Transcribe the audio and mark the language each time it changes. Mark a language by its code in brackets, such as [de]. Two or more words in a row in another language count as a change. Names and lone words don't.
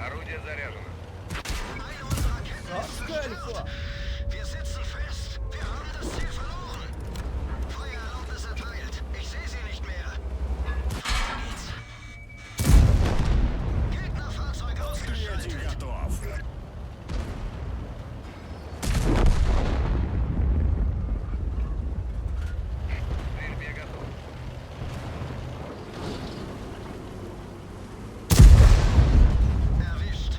[ru] Орудие заряжено. [de] Eine unserer Ketten ist [ru] Царское [de] zerstört. [ru] лицо. [de] Wir sitzen fest. Wir haben das Ziel verloren. Feuererlaubnis erteilt. Ich sehe sie nicht mehr. Weiter geht's. Gegnerfahrzeug ausgeschaltet. [ru] Третий готов. Стрельбе готов. [de] Erwischt.